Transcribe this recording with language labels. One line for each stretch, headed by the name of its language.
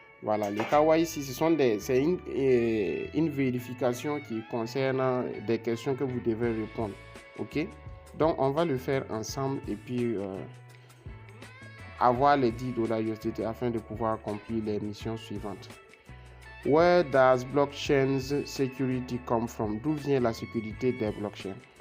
French: Voilà, le KYC, c'est une vérification qui concerne des questions que vous devez répondre. Ok? Donc, on va le faire ensemble et puis avoir les $10 USDT afin de pouvoir accomplir les missions suivantes.
English: Where does blockchain's security come from?
French: D'où vient la sécurité des blockchains?